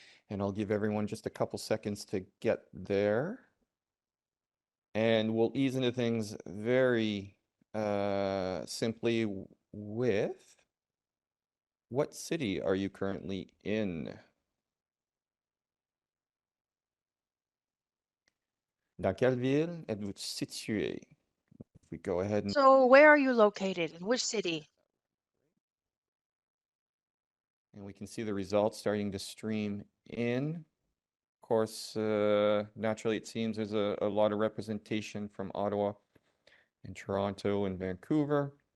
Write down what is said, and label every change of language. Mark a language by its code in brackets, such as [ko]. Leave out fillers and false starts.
[en] And I'll give everyone just a couple seconds to get there. And we'll ease into things very simply with, what city are you currently in? [fr] Dans quelle ville êtes-vous situé? [en] If we go ahead and... So where are you located? In which city? And we can see the results starting to stream in. Of course, naturally, it seems there's a lot of representation from Ottawa and Toronto and Vancouver.